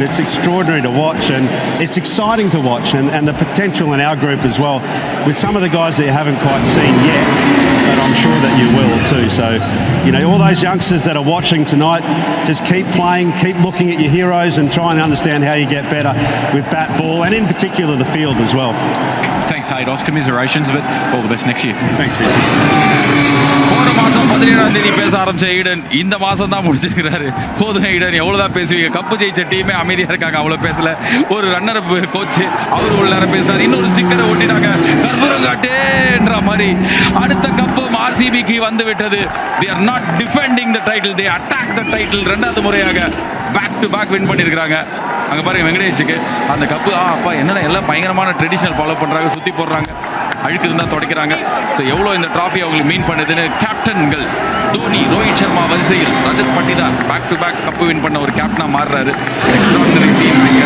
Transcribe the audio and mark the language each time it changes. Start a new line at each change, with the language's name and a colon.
English: It's extraordinary to watch and it's exciting to watch and the potential in our group as well with some of the guys that you haven't quite seen yet, but I'm sure that you will too. So, all those youngsters that are watching tonight, just keep playing, keep looking at your heroes and try and understand how you get better with bat, ball and in particular the field as well. Thanks, Haydos. Commiserations, but all the best next year. Thanks, Richie.
Tamil: போன மாசம் 17ஆம் தேதி பேச ஆரம்பிச்ச Eden இந்த மாசம் தான் முடிச்சிருக்கிறாரு. போதும் Eden, எவ்வளவுதான் பேசுவீங்க? கப்பு ஜெயிச்ச டீமே அமைதியா இருக்காங்க, அவ்வளவு பேசல. ஒரு ரன்னர் கோச் அவரு உள்ள நேரம் பேசினார். இன்னொரு ஸ்டிக்கரை ஒட்டினாங்க, கற்பூரங்காட்டேன்ற மாதிரி. அடுத்த கப்பு ஆர்சிபிக்கு வந்து விட்டது.
English: they are not defending the title, they attack the title.
Tamil: ரெண்டாவது முறையாக பேக் டு பேக் வின் பண்ணியிருக்காங்க. அங்க பாருங்க வெங்கடேஷுக்கு அந்த கப்பு. அப்பா என்னடா எல்லாம் பயங்கரமான ட்ரெடிஷனல் ஃபாலோ பண்றாங்க, சுத்தி போடுறாங்க, அழுக்கு இருந்தா துடைக்கிறாங்க. ஸோ எவ்வளோ இந்த ட்ராஃபி அவங்களுக்கு மீன் பண்ணுதுன்னு கேப்டன்கள் தோனி, ரோஹித் சர்மா வரிசையில் Rajat Patidar back to back cup win பண்ண ஒரு கேப்டனா மாறுறாரு. Extraordinary scene.